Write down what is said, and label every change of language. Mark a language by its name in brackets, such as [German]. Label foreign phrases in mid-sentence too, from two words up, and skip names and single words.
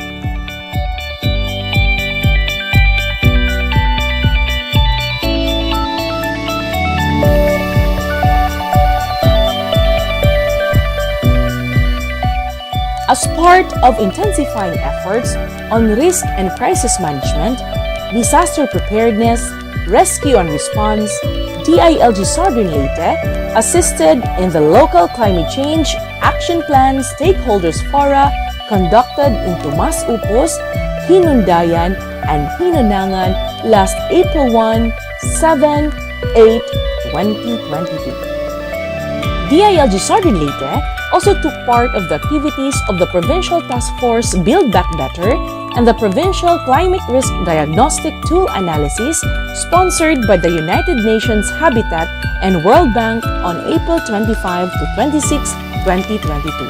[English] As part of intensifying efforts on risk and crisis management, disaster preparedness, rescue and response, DILG Southern Leyte assisted in the local climate change action plan stakeholders fora conducted in Tomas Upos, Hinundayan, and Hinunangan last April 1, 7, 8, 2022. DILG Southern Leyte also took part of the activities of the Provincial Task Force Build Back Better and the Provincial Climate Risk Diagnostic Tool Analysis sponsored by the United Nations Habitat and World Bank on April 25 to 26, 2022.